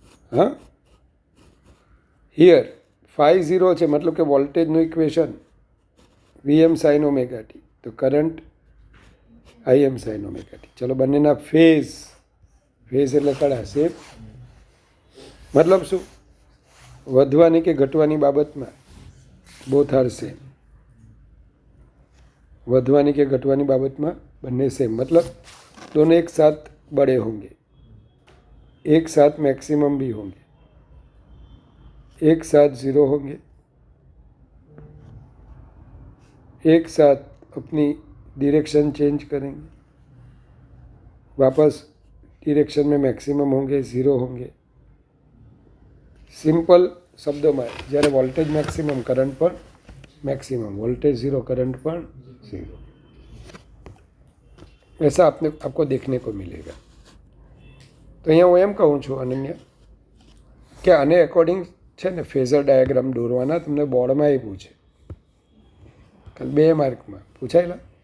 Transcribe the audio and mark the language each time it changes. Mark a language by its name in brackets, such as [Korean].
[Gujarati] હા, here phi 0 છે મતલબ કે વોલ્ટેજનું ઇક્વેશન વી એમ સાઇન ઓમેગા ટી તો કરંટ આઈ એમ સાઇન ઓમેગા ટી. ચલો, બંનેના ફેઝ એટલે કડા સેમ. મતલબ શું? વધવાની કે ઘટવાની બાબતમાં [English] Both are same. [Gujarati] વધવાની કે घटવાની બાબતમાં બંને સેમ. [Hindi] मतलब दोनों एक साथ बड़े होंगे, एक साथ मैक्सिमम भी होंगे, एक साथ ज़ीरो होंगे, एक साथ अपनी डायरेक्शन चेंज करेंगे, वापस डायरेक्शन में मैक्सिमम होंगे, ज़ीरो होंगे. सिंपल शब्दों में જ્યારે वोल्टेज मैक्सिमम करंट पर मैक्सिमम, वोल्टेज ज़ीरो करंट पर ज़ीरो, ऐसा आपको देखने को मिलेगा. [Gujarati] तो અહીંયા હું એમ કહું છું અનન્ય કે આને એકોર્ડિંગ છે ને ફેઝર ડાયાગ્રામ દોરવાના તમને બોર્ડમાં એ પૂછે, કાલ 2 માર્કમાં પૂછાયેલા.